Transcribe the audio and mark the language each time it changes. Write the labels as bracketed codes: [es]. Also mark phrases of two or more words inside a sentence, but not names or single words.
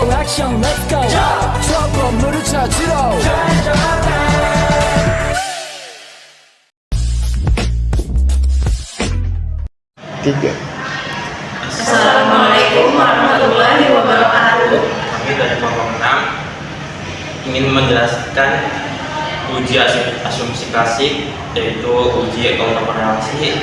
[ko] 액션 [en] let's go [ko] 저 건물을 찾으러 [id] Tiga. [ar] السلام عليكم ورحمة الله وبركاته. [id] Kami dari kelompok 6 ingin menjelaskan uji asumsi klasik, yaitu uji autokorelasi.